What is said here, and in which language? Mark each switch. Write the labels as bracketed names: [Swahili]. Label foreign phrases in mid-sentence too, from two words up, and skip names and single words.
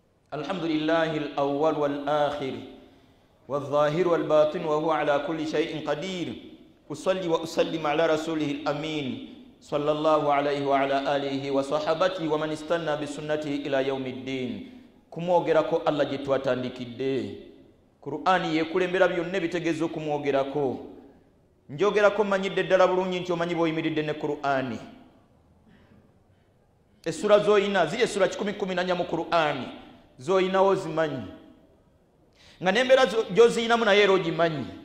[Arabic] الحمد لله الأول والآخر والظاهر والباطن وهو على كل شيء قدير أصلي وأسلم على رسوله الأمين صلى الله عليه وعلى آله وصحبه ومن استنى بسنته إلى يوم الدين [Ganda] kumwogerako Allah gye twatandikidde Qur'ani yekulembera byonna bitegeeza okumwogerako njogerako manyidde ddala bulungi nti omanyi bw'oyimiridde ne Qur'ani essura z'oyina ziri essura 10 mu Qur'ani z'oyinawo zimanyi nga n'embeera gy'oziyinamu naye era ogimanyi